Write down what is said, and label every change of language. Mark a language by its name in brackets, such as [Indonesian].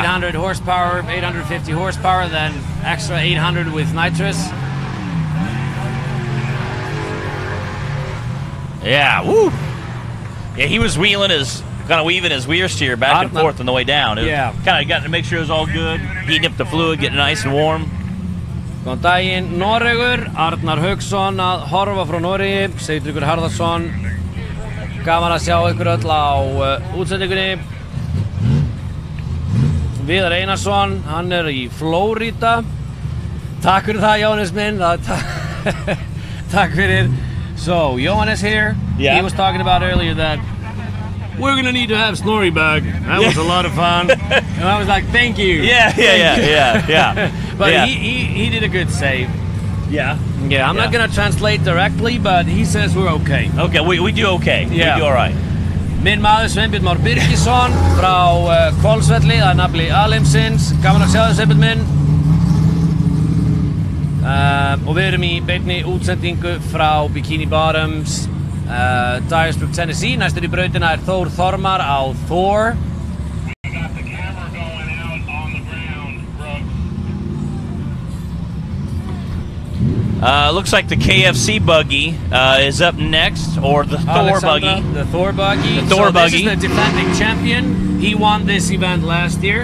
[English] 800 horsepower, 850 horsepower, then extra 800 with nitrous. Yeah, woo! Yeah, he was wheeling kind of weaving his rear steer back and forth on the way down. Yeah. Kind of got to make sure it was all good, heating up the fluid, getting nice and warm. [Icelandic] Góðan daginn, Noregur, Arnar Hauksson að horfa frá Noregi, Sigtryggur Harðarsson. Gaman að sjá ykkur öll á útsendingunni. Viðar Einarsson, hann í Flórida. Takk fyrir það, Jóhannes minn. Takk fyrir. [English] So, Johannes here. Yeah. He was talking about earlier that we're going to need to have Snorri back. That was a lot of fun. And I was like, thank you. Yeah. But yeah. He did a good save. Yeah. Yeah, I'm not going to translate directly, but he says we're okay. Okay, we do okay. Yeah. We do all right. [Icelandic] Minn maður Sveinbjörn Már Birgisson frá Hvolsvelli að nafni Alimsins. Gaman að sjá þig, Sveinbjörn minn. Og við erum í beinni útsendingu frá Bikini Bottoms, Dyersburg, Tennessee. Næstur í brautina Þór Þormar á Thor. [English] We got the camera going out on the ground, Brooks. Looks like the KFC buggy is up next, or the Thor buggy. The Thor buggy. The Thor buggy. This is the defending champion. He won this event last year.